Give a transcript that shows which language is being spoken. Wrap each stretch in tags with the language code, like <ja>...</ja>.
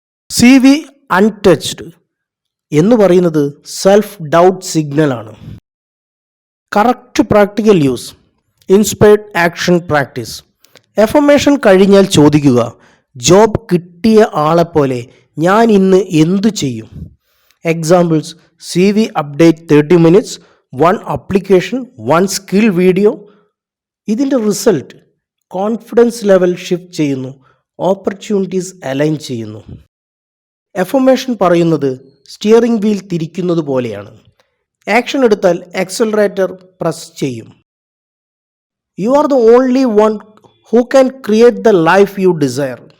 <ml>CV untouched എന്ന് പറയുന്നത് self doubt സിഗ്നലാണ്.</ml> <en>Correct practical use. Inspired action practice.</en> <ml>Affirmation കഴിഞ്ഞാൽ ചോദിക്കുക, ജോബ് കിട്ടിയ ആളെപ്പോലെ ഞാൻ ഇന്ന് എന്തു ചെയ്യും?</ml> <en>Examples: CV update 30 minutes, 1 application, 1 skill video.</en> <ml>ഇതിൻ്റെ റിസൾട്ട് കോൺഫിഡൻസ് ലെവൽ ഷിഫ്റ്റ് ചെയ്യുന്നു, ഓപ്പർച്യൂണിറ്റീസ് അലൈൻ ചെയ്യുന്നു. എഫർമേഷൻ പറയുന്നത് സ്റ്റിയറിംഗ് വീൽ തിരിക്കുന്നത് പോലെയാണ്. ആക്ഷൻ എടുത്താൽ ആക്സലറേറ്റർ പ്രസ് ചെയ്യും.</ml> <en>You are the only one who can create the life you desire.</en>